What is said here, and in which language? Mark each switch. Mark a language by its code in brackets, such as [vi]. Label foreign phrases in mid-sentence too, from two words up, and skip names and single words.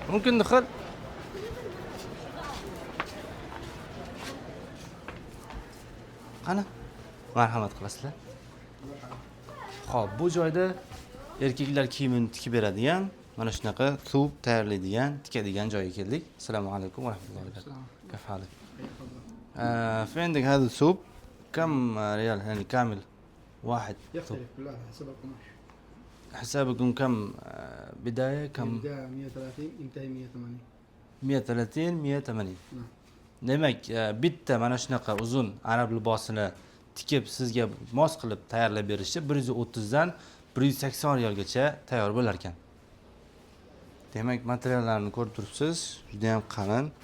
[uz] Mumkin xil qani marhamat qilasizlar. Xo'p, bu joyda erkaklar kiyimini tikib beradigan, mana shunaqa suv tayyorlaydigan, tikadigan joyga keldik. [ar] السلام عليكم ورحمة الله وبركاته. كيف حالك? في عندك هذا الثوب كم ريال يعني كامل واحد؟ يختلف كل واحد حسب القماش حسابكم كم بداية كم؟ بداية 130 ينتهي 180 130 180. [uz] Demak, bitta mana shunaqa uzun arab libosini tikib sizga mos qilib tayyorlab berishni 130 dan 180 riyalgacha tayyor bo'lar ekan. Demak, materiallarni ko'rib turibsiz, juda ham qalin.